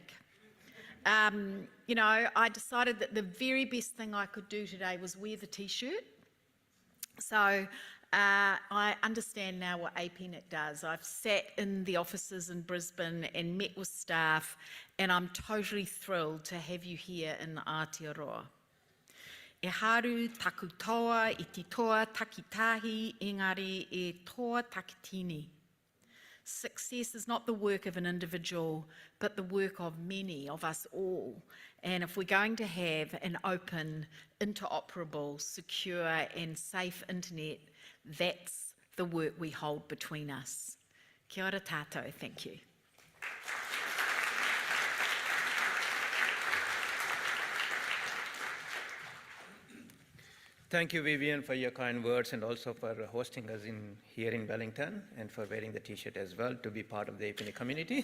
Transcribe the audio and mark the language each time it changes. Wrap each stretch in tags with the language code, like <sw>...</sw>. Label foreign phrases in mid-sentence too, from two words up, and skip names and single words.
<en>You know, I decided that the very best thing I could do today was wear the t-shirt. So I understand now what APNIC does. I've sat in the offices in Brisbane and met with staff, and I'm totally thrilled to have you here in Aotearoa.</en> <mi>E haru taku toa, i te toa takitahi, engari e toa takitini.</mi> <en>Success is not the work of an individual, but the work of many, of us all. And if we're going to have an open, interoperable, secure and safe internet, that's the work we hold between us.</en> <mi>Kia ora tātou,</mi> <en>thank you. Thank you, Vivian, for your kind words and also for hosting us here in Wellington and for wearing the t-shirt as well to be part of the APNIC community.</en>